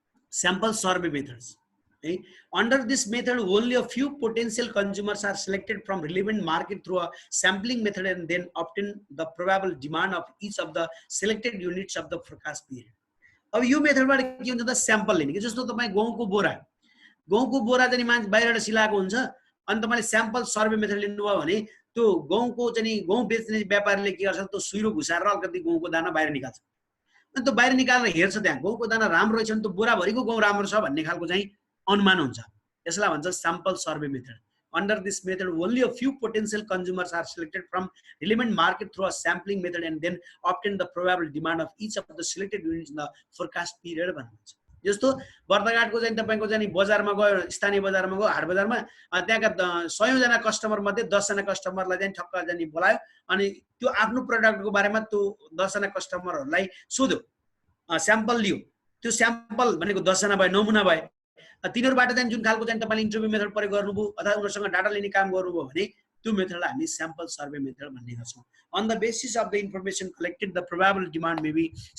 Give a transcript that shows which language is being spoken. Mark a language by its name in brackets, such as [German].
[English] sample survey methods okay? Under this method only a few potential consumers are selected from relevant market through a sampling method and then obtain the probable demand of each of the selected units of the forecast period। [Nepali] अब यो मेथडबाट के हुन्छ त, sample लिने। जस्तो तपाई गहुँको बोरा चाहिँ मान्छे बाहिरबाट सिलाएको हुन्छ, अनि तपाईले स्याम्पल सर्वे मेथड लिनुभयो भने त्यो गहुँको चाहिँ गहुँ बेच्ने व्यापारीले के गर्छ, त्यो सुइरो घुसारेर अलिकति गहुँको दाना बाहिर निकाल्छ, अनि त्यो बाहिर निकालेर हेर्छ त्यहाँ गहुँको दाना राम्रो रहेछ भने त्यो बोराभरिको गहुँ राम्रो छ भन्ने खालको चाहिँ अनुमान हुन्छ। यसलाई भन्छ sample survey method. [English] Under this method, only a few potential consumers are selected from relevant market through a sampling method and then obtain the probable demand of each of the selected units in the forecast period [Nepali] भन्नुहुन्छ। जस्तो बर्दघाटको चाहिँ तपाईको चाहिँ बजारमा गयो, स्थानीय बजारमा गयो, हाट बजारमा, त्यहाँका 100 जना कस्टमर मध्ये 10 जना कस्टमरलाई चाहिँ ठक्क चाहिँ बोलायो अनि त्यो आफ्नो प्रोडक्टको बारेमा त्यो 10 जना कस्टमरहरूलाई सोध्यो, स्याम्पल लियो। त्यो स्याम्पल भनेको 10 जना भए, नमुना भए, तिनीहरुबाट चाहिँ जुन खालको चाहिँ तपाईले इन्टरभ्यु मेथड प्रयोग गर्नुभयो अथवा उनीहरुसँग डाटा लिने काम गर्नुभयो भने त्यो मेथडलाई हामी स्याम्पल सर्वे मेथड भन्ने गर्छौं। [English] On the basis of the information collected, the probable demand may be